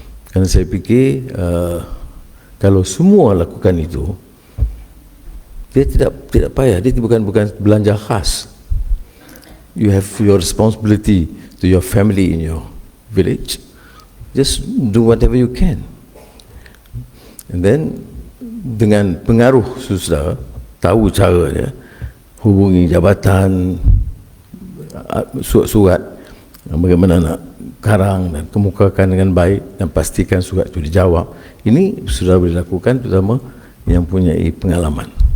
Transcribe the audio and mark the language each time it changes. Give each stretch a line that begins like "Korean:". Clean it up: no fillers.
Malay: Karena saya fikir kalau semua lakukan itu, dia tidak payah. Dia bukan belanja khas.
English: You have your responsibility to your family in your village. Just do whatever you can. And then
Malay: dengan pengaruh sudah tahu caranya, hubungi jabatan, surat-surat bagaimana nak karang dan kemukakan dengan baik dan pastikan surat itu dijawab. Ini sudah dilakukan terutama yang punya pengalaman.